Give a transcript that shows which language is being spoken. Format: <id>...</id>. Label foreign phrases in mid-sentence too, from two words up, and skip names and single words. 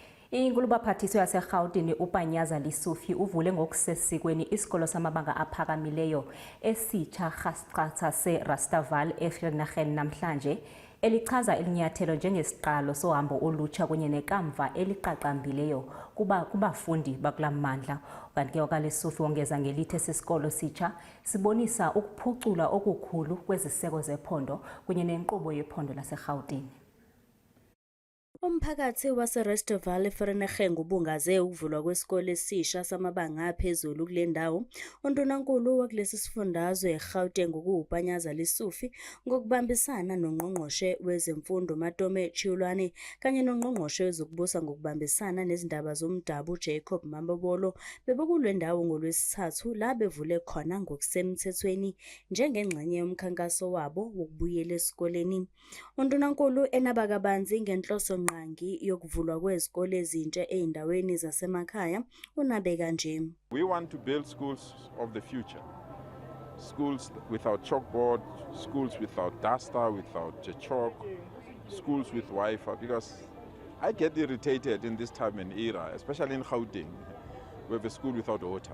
<xh>Inkulubaphathiswa yaseRhawutini uPanyaza Lesufi uvule ngokusesikweni isikolo samabanga aphakamileyo esitsha Gqathatha se-Rustenburg eVereeniging namhlanje, elichaza elinyathelo njengesiqalo sohambo olutsha kunye nekamva eliqaqambileyo kubafundi bakula mmandla. Kanti ke okaLesufi wongeza ngelithi esisikolo sitsha sibonisa ukuphucula okukhulu kweziseko zephondo kunye nenkqubo yephondo laseRhawutini.</xh> <zu>Umphakathi wase-Rustenburg eVereeniging ubungaze ukuvulwa kwesikole esisha samabanga aphezulu kule ndawo. Undunankulu wakulesi sifundazwe eGauteng uPanyaza Lesufi ngokubambisana nongqongqoshe wezemfundo Matome Chiulwane kanye nongqongqoshe wezokubusa ngokubambisana nezindaba zomdabu Jacob Mabobolo bebekule ndawo ngoLwesithathu la bevule khona ngokusemthethweni njengengxenye yomkhankaso wabo wokubuyela esikoleni. Undunankulu enaba kabanzi ngenhloso nqangi yokuvulwa kwezikole ezintsha eindaweni zasemakhaya unabe kanje.</zu> <en>We want to build schools of the future. Schools without chalkboard, schools without duster, without chalk, schools with Wi-Fi, because I get irritated in this time and era, especially in Gauteng. We have a school without water.</en>